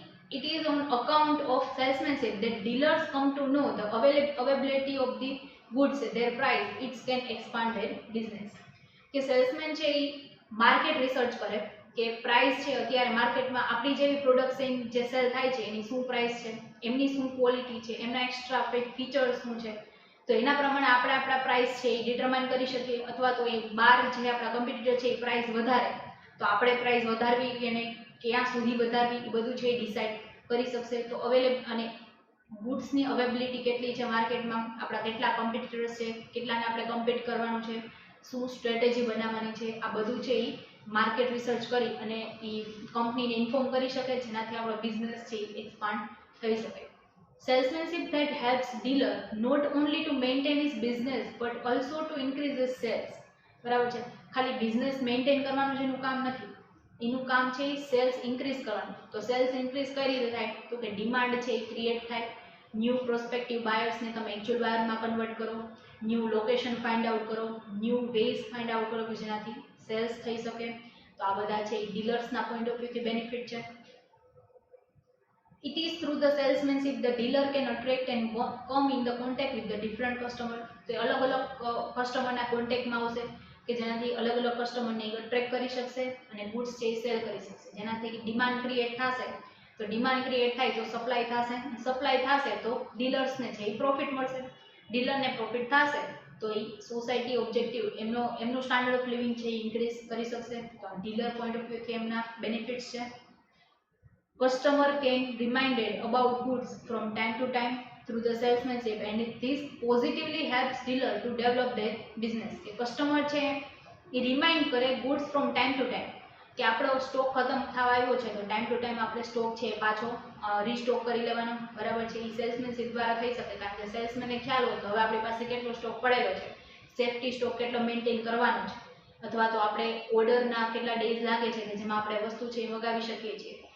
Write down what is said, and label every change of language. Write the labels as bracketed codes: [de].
[en] It is on account of salesmanship that dealers come to know the availability of the goods, their price, it can expand their business. [gu] કે salesman છે એ market research કરે કે price છે અત્યારે માર્કેટમાં આપણી જેવી પ્રોડક્ટ જે સેલ થાય છે એની શું પ્રાઇસ છે, એમની શું ક્વોલિટી છે, એમના એક્સ્ટ્રા ફીચર્સ શું છે, તો એના પ્રમાણે આપણે આપણા પ્રાઇસ છે એ ડિટરમાઇન કરી શકીએ. અથવા તો એ બહાર જે આપણા કોમ્પિટિટર છે એ પ્રાઇસ વધારે તો આપણે પ્રાઇસ વધારવી કે નહીં, ક્યાં સુધી વધારવી, એ બધું છે એ ડિસાઇડ કરી શકશે. તો અને ગુડ્સની અવેબિલિટી કેટલી છે માર્કેટમાં, આપણા કેટલા કોમ્પિટિટર્સ છે, કેટલાને આપણે કમ્પીટ કરવાનું છે, શું સ્ટ્રેટેજી બનાવવાની છે, આ બધું છે એ માર્કેટ રિસર્ચ કરી અને એ કંપનીને ઇન્ફોર્મ કરી શકે, જેનાથી આપણો બિઝનેસ છે એ એક્સપાન્ડ થઈ શકે. [en] Salesmanship that helps dealer not only to maintain his business but also to increase his sales. [gu] બરાબર છે. ખાલી બિઝનેસ મેન્ટેન કરવાનું જ એનું કામ નથી, એનું કામ છે સેલ્સ ઇન્ક્રીઝ કરવાનું. તો સેલ્સ ઇન્ક્રીઝ કઈ રીતે થાય? તો કે ડિમાન્ડ છે એ ક્રિએટ થાય, ન્યૂ પ્રોસ્પેક્ટિવ બાયર્સને તમે એકચ્યુઅલ બાયરમાં કન્વર્ટ કરો, ન્યૂ લોકેશન ફાઇન્ડ આઉટ કરો, ન્યૂ વેઝ ફાઇન્ડ આઉટ કરો કે જેનાથી સેલ્સ થઈ શકે. તો આ બધા છે એ ડીલર્સના પોઈન્ટ ઓફ વ્યૂથી બેનિફિટ છે. [en] It is through the salesmanship the dealer can attract and come in the contact with the different customer. [gu] તો અલગ અલગ કસ્ટમરના કોન્ટેક્ટમાં આવશે કે જેનાથી અલગ અલગ કસ્ટમરને અટ્રેક્ટ કરી શકશે અને ગુડ્સ છે એ સેલ કરી શકશે, જેનાથી ડિમાન્ડ ક્રિએટ થશે. તો ડિમાન્ડ ક્રિએટ થાય તો સપ્લાય થશે, સપ્લાય થશે તો ડીલર્સને છે એ પ્રોફિટ મળશે, ડીલરને પ્રોફિટ થશે તો એ સોસાયટી ઓબ્જેક્ટિવ એમનું સ્ટાન્ડર્ડ ઓફ લિવિંગ છે એ ઇન્ક્રીઝ કરી શકશે. તો આ ડીલર પોઈન્ટ ઓફ વ્યૂથી એમના બેનિફિટ્સ છે. [en] Customer can reminded about goods from time to time through the salesmanship and this positively helps dealer to develop their business. [gu] કે customer છે એ રિમાઇન્ડ કરે goods from time to time કે આપણો stock ખતમ થવા આવ્યો છે તો ટાઈમ ટુ ટાઈમ આપણે સ્ટોક છે એ પાછો રીસ્ટોક કરી લેવાનો, બરાબર છે. એ સેલ્સમેનશિપ દ્વારા થઈ શકે, કારણ કે સેલ્સમેનને ખ્યાલ હોય તો હવે આપણી પાસે કેટલો સ્ટોક પડેલો છે, સેફ્ટી સ્ટોક કેટલો મેન્ટેન કરવાનો છે, અથવા તો આપણે ઓર્ડરના કેટલા ડેઝ લાગે છે કે જેમાં આપણે વસ્તુ છે એ મગાવી શકીએ છીએ.